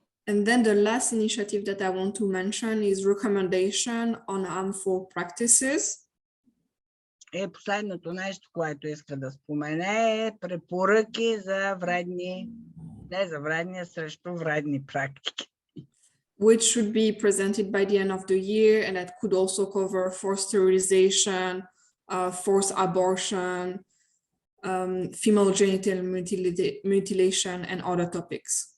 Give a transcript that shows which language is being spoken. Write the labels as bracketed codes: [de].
[en] And then the last initiative that I want to mention is recommendation on harmful practices. [bg] И последното нещо, което иска да спомене, е препоръки за вредни, не за вредни, а срещу вредни практики. [en] Which should be presented by the end of the year, and that could also cover forced sterilization, forced abortion, female genital mutilation, and other topics.